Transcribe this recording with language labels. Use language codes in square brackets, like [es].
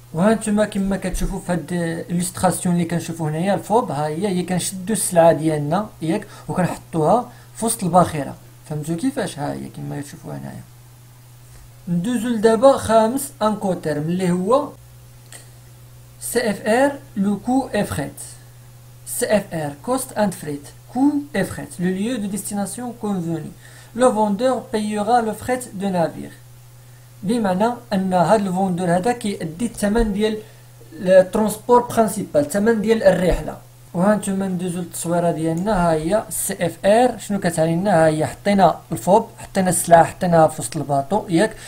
[ar] وها نتوما كما كتشوفوا في هاد الالستراسيون اللي كنشوفوا هنايا الفوب، ها هي كنشدوا السلعه ديالنا ياك وكنحطوها في وسط الباخره. فهمتوا كيفاش؟ ها هي كما كتشوفوا هنايا. ندوزو لدابا خامس انكوتيرم اللي هو سي اف ار لو كو اي فريت. [fr] سي اف ار كوست اند فريت، coût et fret, le lieu de destination convenu. Le vendeur payera le fret de navire. [ar] بمعنى ان هذا الفوندور هذا كيأدي الثمن ديال الترونسبور برينسيبال، الثمن ديال الرحله. وها نتوما ندوزو للتصويره ديالنا. ها هي سي اف ار شنو كتعني لنا؟ ها هي حطينا الفوب، حطينا السلعه، حطيناها في وسط الباطو ياك.